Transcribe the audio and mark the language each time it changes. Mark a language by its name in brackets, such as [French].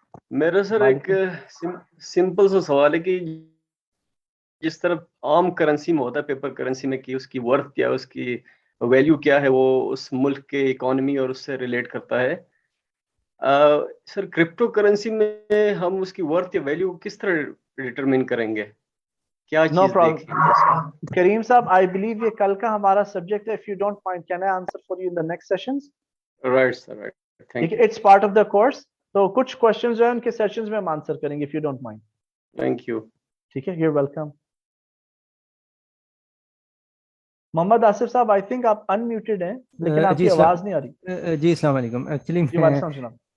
[Urdu] میرا سر ایک سمپل سا سوال ہے کہ جس طرح عام کرنسی میں ہوتا ہے, پیپر کرنسی میں, کہ اس کی ورتھ کیا ہے, اس کی ویلیو کیا ہے, وہ اس ملک کے اکانومی اور اس سے ریلیٹ کرتا ہے. سر کرپٹو کرنسی میں ہم اس کی ورتھ یا ویلیو کس طرح ڈٹرمن کریں گے, کیا [English] No [Urdu] چیز [English] problem. [Urdu] دیکھیں گے؟ کریم صاحب [English] I believe [Urdu] یہ کل کا ہمارا سبجیکٹ ہے. [English] If you don't mind, can I answer for you in the next sessions? [Urdu] Right sir, right, thank you. [English] It's part of the course. [Urdu] تو کچھ questions جو ہیں ان کے سیشنز میں ہم آنسر کریں گے [English] if you don't mind. [Urdu] Thank you. ٹھیک ہے, [English] you're welcome. [Urdu] محمد آصف صاحب [English] I think [Urdu] آپ unmuted ہیں لیکن آپ کی آواز نہیں آ رہی. جی السلام علیکم. ایکچولی میں